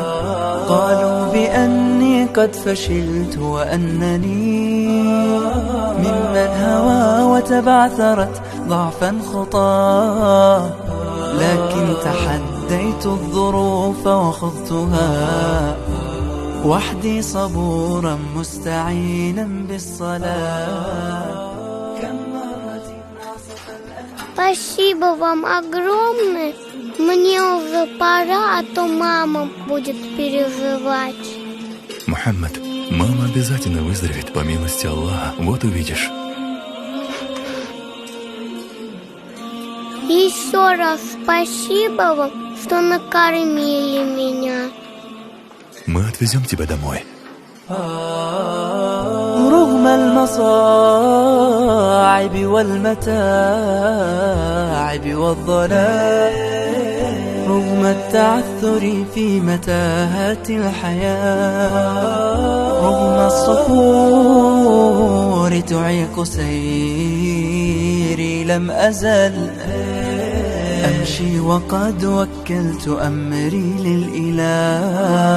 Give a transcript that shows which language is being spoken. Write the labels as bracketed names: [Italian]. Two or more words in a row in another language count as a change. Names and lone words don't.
[Arabic] قالوا بأني قد فشلت وأنني ممن هوى وتبعثرت ضعفا خطاه، لكن تحديت الظروف وخضتها وحدي صبورا مستعينا بالصلاة. [Russian] Спасибо вам огромное. Мне уже пора, а то мама будет переживать. Мухаммад, мама обязательно выздоровеет по милости Аллаха. Вот увидишь. Еще раз спасибо вам, что накормили меня. Мы отвезем тебя домой. [Arabic] رغم المصاعب والمتاعب والضلال، رغم التعثر في متاهات الحياة، رغم الصخور تعيق سيري، لم أزل أمشي وقد وكلت أمري للإله.